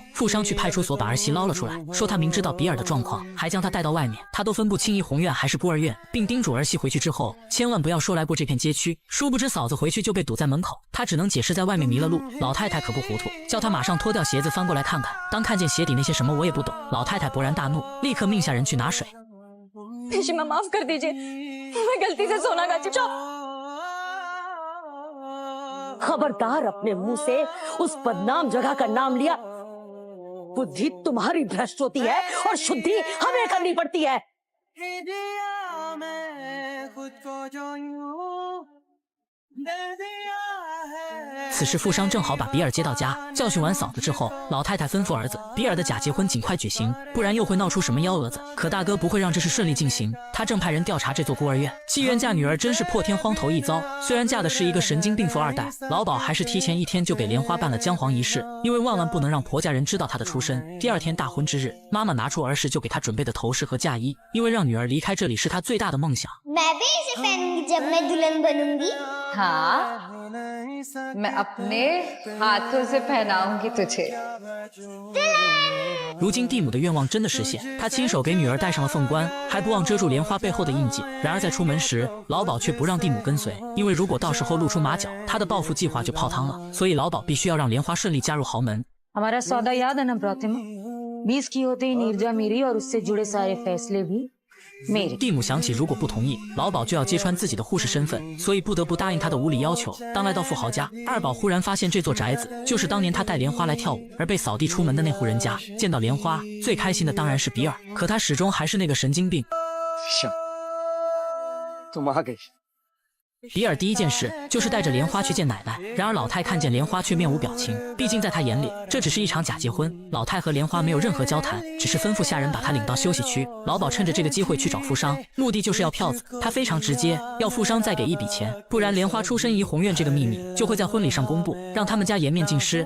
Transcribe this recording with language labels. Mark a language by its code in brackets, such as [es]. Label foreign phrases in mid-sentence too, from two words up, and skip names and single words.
[zh] 富商去派出所把儿媳捞了出来，说他明知道比尔的状况，还将他带到外面，他都分不清怡红院还是孤儿院，并叮嘱儿媳回去之后千万不要说来过这片街区。殊不知嫂子回去就被堵在门口，他只能解释在外面迷了路。老太太可不糊涂，叫他马上脱掉鞋子翻过来看看。当看见鞋底那些什么我也不懂，老太太勃然大怒，立刻命下人去拿水。 [hi] पिताजी माफ कर दीजिए, मैं गलती से सोनागाची खबरदार अपने मुंह से उस बदनाम जगह का नाम लिया। बुद्धि तुम्हारी भ्रष्ट होती है और शुद्धि हमें करनी पड़ती है। [zh] 此时富商正好把比尔接到家，教训完嫂子之后，老太太吩咐儿子，比尔的假结婚尽快举行，不然又会闹出什么幺蛾子。可大哥不会让这事顺利进行，他正派人调查这座孤儿院。妓院嫁女儿真是破天荒头一遭，虽然嫁的是一个神经病富二代，老鸨还是提前1天就给莲花办了姜黄仪式，因为万万不能让婆家人知道她的出身。第2天大婚之日，妈妈拿出儿时就给她准备的头饰和嫁衣，因为让女儿离开这里是她最大的梦想。 [hi] मैं भी इसे पहनूंगी जब मैं दुल्हन बनूंगी। हाँ, मैं अपने हाथों से पहनाऊंगी तुझे। [zh] 如今蒂姆的愿望真的实现，他亲手给女儿戴上了凤冠，还不忘遮住莲花背后的印记。然而在出门时，老鸨却不让蒂姆跟随，因为如果到时候露出马脚，他的报复计划就泡汤了。所以老鸨必须要让莲花顺利加入豪门。 [hi] हमारा सौदा याद है ना प्रतिमा? 20 की होते ही नीरजा मेरी और उससे जुड़े सारे फैसले भी [zh] 蒂姆想起如果不同意，老鸨就要揭穿自己的护士身份，所以不得不答应他的无理要求。当来到富豪家，二宝忽然发现这座宅子就是当年他带莲花来跳舞而被扫地出门的那户人家。见到莲花，最开心的当然是比尔，可他始终还是那个神经病。 [hi] तुम आ गई। [zh] 比尔第一件事就是带着莲花去见奶奶，然而老太看见莲花却面无表情，毕竟在她眼里这只是一场假结婚。老太和莲花没有任何交谈，只是吩咐下人把她领到休息区。老鸨趁着这个机会去找富商，目的就是要票子。他非常直接，要富商再给一笔钱，不然莲花出身怡红院这个秘密就会在婚礼上公布，让他们家颜面尽失。